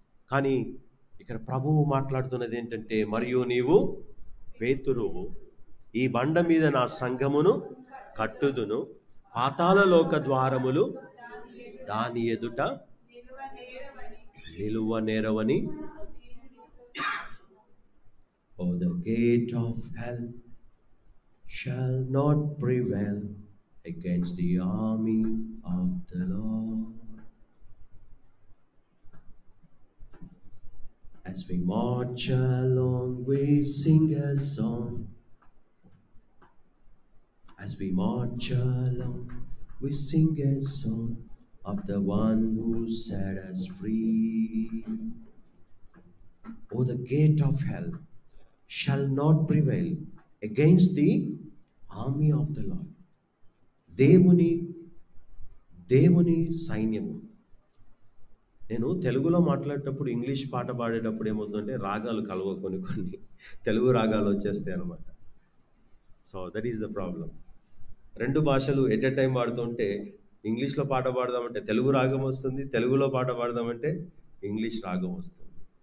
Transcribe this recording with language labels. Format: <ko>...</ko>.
<te>కానీ ఇక్కడ ప్రభువు మాట్లాడుతున్నది ఏంటంటే, మరియు నీవు పేతురువు, ఈ బండ మీద నా సంఘమును కట్టుదును, పాతాళ లోక ద్వారములు దాని ఎదుట నిలువనేరవని.</te> <en>Oh, the gate of hell shall not prevail against the army of the Lord. As we march along, we sing a song. As we march along, we sing a song of the one who set us free. Oh, the gate of hell shall not prevail against the army of the Lord.</en> <te>దేవుని దేవుని సైన్యము. నేను తెలుగులో మాట్లాడేటప్పుడు English పాట పాడేటప్పుడు ఏమవుతుందంటే రాగాలు కలవ కొన్ని తెలుగు రాగాలు వచ్చేస్తాయి అనమాట.</te> <en>So that is the problem.</en> <te>రెండు భాషలు</te> <en>at a time</en> <te>పాడుతుంటే ఇంగ్లీష్లో పాట పాడదామంటే తెలుగు రాగం వస్తుంది, తెలుగులో పాట పాడదామంటే ఇంగ్లీష్ రాగం వస్తుంది.</te>